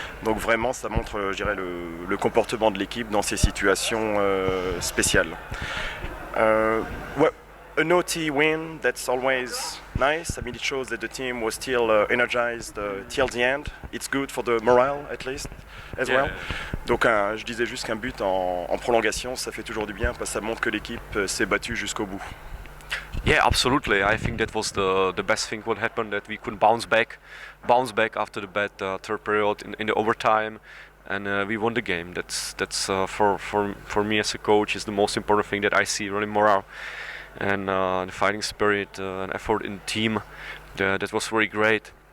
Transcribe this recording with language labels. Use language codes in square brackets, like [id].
[fr] Donc vraiment, ça montre, je dirais, le comportement de l'équipe dans ces situations spéciales. [en] A naughty win, that's always nice. I mean, it shows that the team was still energized till the end. It's good for the morale, at least, as well. [fr] Donc, je disais juste qu'un but en prolongation, ça fait toujours du bien, parce que ça montre que l'équipe s'est battue jusqu'au bout. [en] Yeah, absolutely. I think that was the best thing what happened, that we could bounce back after the bad third period in the overtime, and we won the game. That's for me as a coach is the most important thing that I see, really morale. And the fighting spirit and effort in the team, that was very great.